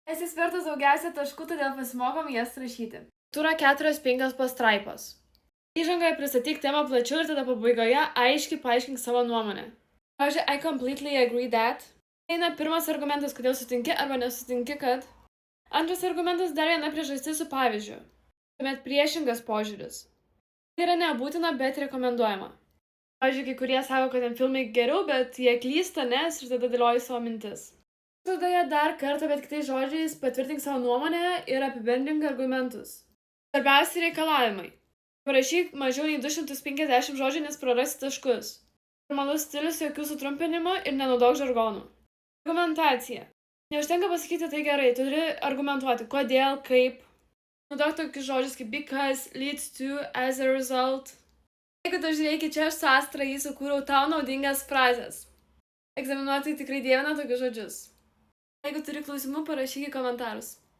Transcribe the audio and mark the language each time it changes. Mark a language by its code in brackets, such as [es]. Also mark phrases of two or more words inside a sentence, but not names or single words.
[lt] Esi vertas daugiausia taškų, todėl pasimokom jas rašyti. Turą 4-5 pastraipos. Įžangoje pristatyk temą plačiau ir tada pabaigoje aiškiai paaiškink savo nuomonę. Pavyzdžiui, [en] I completely agree that. [lt] Eina pirmas argumentas, kodėl sutinki arba nesutinki, kad. Antras argumentas dar viena priežastis su pavyzdžiu. Tuomet priešingas požiūris. Tai yra nebūtina, bet rekomenduojama. Pavyzdžiui, kai kurie sako, kad ten filmai geriau, bet jie klysta, nes ir tada dėlioji savo mintis. Tada jie dar kartą, bet kitais žodžiais patvirtink savo nuomonę ir apibendrink argumentus. Svarbiausi reikalavimai. Parašyk mažiau nei 250 žodžių, nes prarasi taškus. Normalus stilius, jokių sutrumpinimų ir nenaudok žargonų. Argumentacija. Neužtenka pasakyti tai gerai, tu turi argumentuoti, kodėl, kaip. Naudok tokius žodžius kaip [en] because, leads to, as a result. [lt] Jeigu tu žiūrėki, čia aš su Astra jį sukūriau tau naudingas frazes. Egzaminuotojai tikrai dievina tokius žodžius. Jeigu turi klausimų, parašyk į komentarus.